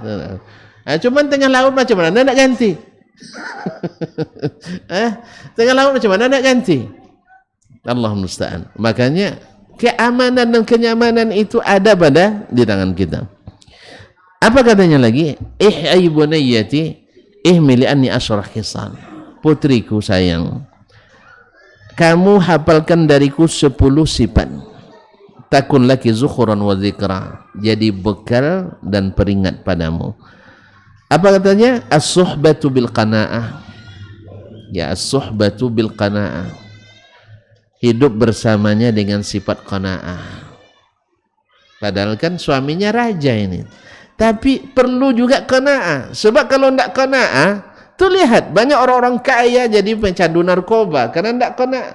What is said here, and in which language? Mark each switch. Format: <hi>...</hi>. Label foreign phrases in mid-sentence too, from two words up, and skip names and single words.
<ms>Cuman tengah laut macam mana nak ganti? Tengah laut macam mana nak ganti?</ms> <ar>الله المستعان.</ar> <id>Makanya keamanan dan kenyamanan itu ada pada di tangan kita. Apa katanya lagi?</id> <ar>أي بنية احملي عني عشر خصال.</ar> <id>Putriku sayang, kamu hafalkan dariku 10 sifat.</id> <ar>تكون لك ذخرا وذكرا.</ar> <id>Jadi bekal dan peringat padamu. Apa katanya?</id> <ar>الصحبة بالقناعة. Ya, الصحبة بالقناعة.</ar> <id>Hidup bersamanya dengan sifat qanaah. Padahal kan suaminya raja ini. Tapi perlu juga qanaah. Sebab kalau tidak qanaah, tuh lihat banyak orang-orang kaya jadi pencandu narkoba karena tidak qanaah.</id>